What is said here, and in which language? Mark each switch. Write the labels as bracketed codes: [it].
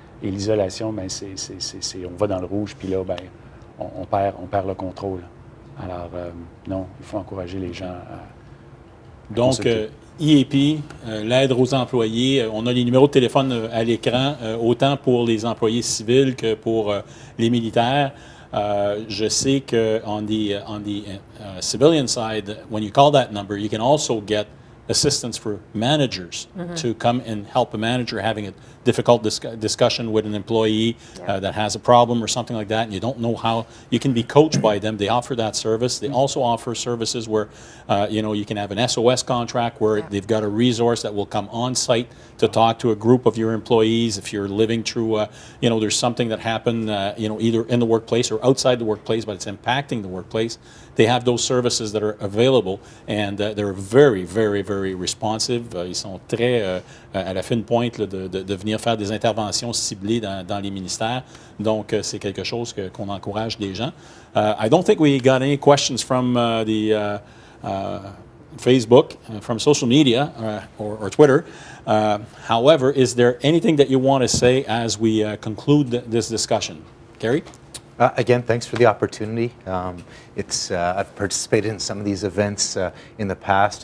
[fr] Et l'isolation, ben, on va dans le rouge, puis là, ben, on perd le contrôle. Alors, non, il faut encourager les gens à Donc, consulter. EAP, l'aide aux employés, on a les numéros de téléphone à l'écran, autant pour les employés civils que pour les militaires. Je sais que [en] on the civilian side, when you call that number, you can also get assistance for managers to come and help a manager having a difficult discussion with an employee that has a problem or something like that, and you don't know how. You can be coached by them. They offer that service. They also offer services where, you can have an SOS contract where they've got a resource that will come on site to talk to a group of your employees if you're living through, there's something that happened, either in the workplace or outside the workplace, but it's impacting the workplace. They have those services that are available, and they're very, very, very responsive. [fr] Ils sont très à la fine pointe là, de venir faire des interventions ciblées dans les ministères. Donc, c'est quelque chose qu'on encourage les gens. [en] I don't think we got any questions from the Facebook, from social media or Twitter. However, is there anything that you want to say as we conclude this discussion? Gary? Again, thanks for the opportunity. I've participated in some of these events in the past.